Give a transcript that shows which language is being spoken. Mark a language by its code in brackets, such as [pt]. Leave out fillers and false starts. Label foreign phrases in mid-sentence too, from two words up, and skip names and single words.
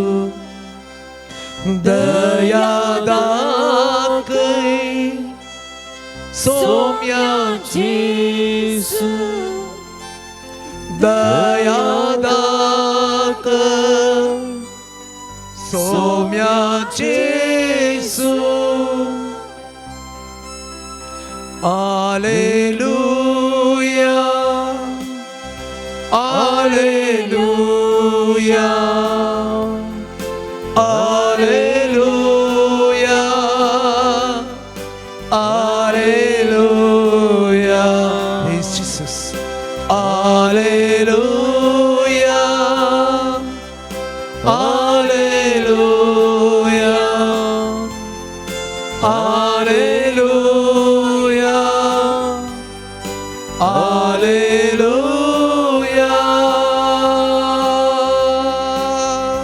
[kok] दया दाखय सोम्याची येसू दया दाखय सोम्याची येसू Alleluia [en] Alleluia Alleluia Alleluia Praise Jesus Alleluia Alleluia Alleluia Alleluia